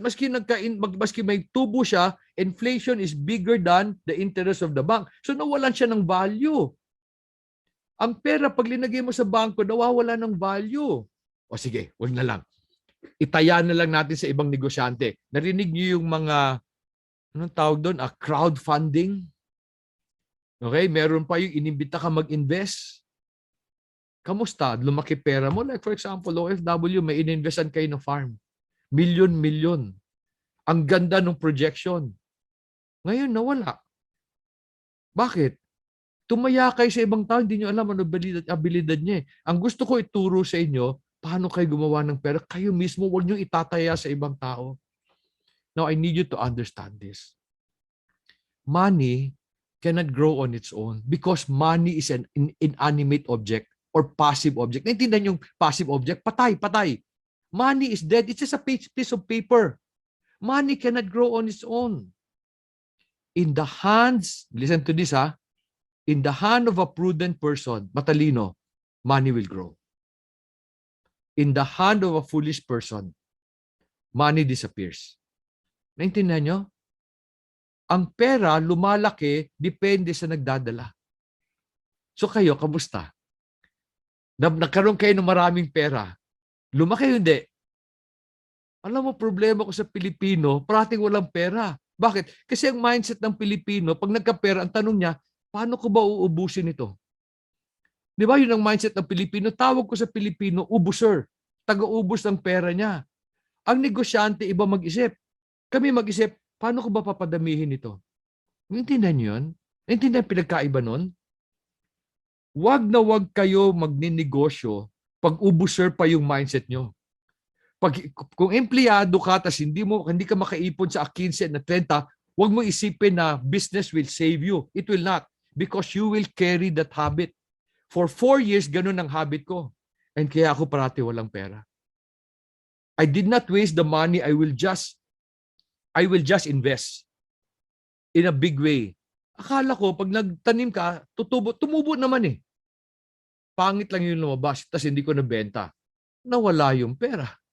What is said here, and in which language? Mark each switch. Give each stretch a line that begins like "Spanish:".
Filipino: Maski may tubo siya,
English: inflation is bigger than the interest of the bank.
Filipino: So nawalan siya ng value. Ang pera, pag linagay mo sa bangko, nawawala ng value. O sige, wag na lang. Itaya na lang natin sa ibang negosyante. Narinig niyo yung mga, anong tawag doon? Crowdfunding? Okay? Meron pa yung inimbita ka mag-invest. Kamusta? Lumaki pera mo? Like for example, OFW, may ininvestan kayo ng farm. Milyon. Ang ganda ng projection. Ngayon, nawala. Bakit? Tumaya kayo sa ibang tao, hindi nyo alam ano abilidad niya. Ang gusto ko ituro sa inyo, paano kayo gumawa ng pera? Kayo mismo, huwag nyo itataya sa ibang tao.
English: Now, I need you to understand this. Money cannot grow on its own because money is an inanimate object or passive object.
Filipino: Naintindihan yung
English: passive object?
Filipino: Patay.
English: Money is dead. It's just a piece of paper. Money cannot grow on its own. In the hands, listen to this ha, in the hand of a prudent person,
Filipino: matalino,
English: money will grow. In the hand of a foolish person, money disappears.
Filipino: Naintindihan nyo? Ang pera lumalaki depende sa nagdadala. So kayo, kamusta? Nagkaroon kayo ng maraming pera. Lumaki hindi. Alam mo, problema ko sa Pilipino, parating walang pera. Bakit? Kasi ang mindset ng Pilipino, pag nagkapera, ang tanong niya, paano ko ba uubusin ito? Di ba yun ang mindset ng Pilipino? Tawag ko sa Pilipino, ubuser. Taga-ubos ng pera niya. Ang negosyante, iba mag-isip. Kami mag-isip, paano ko ba papadamihin ito? Naintindihan niyo yun? Naintindihan pinagkaiba nun? Wag na wag kayo magninegosyo pag ubuser pa yung mindset nyo. Kung empleyado ka tas hindi ka makaipon sa 15 na 30, wag mo isipin na
English: business will save you. It will not, because you will carry that habit. For 4 years,
Filipino: ganun ang habit ko. And kaya ako parati walang pera.
English: I did not waste the money. I will just invest in a big way.
Filipino: Akala ko, pag nagtanim ka, tumubo naman eh. Pangit lang yung lumabas, tas hindi ko nabenta. Nawala yung pera.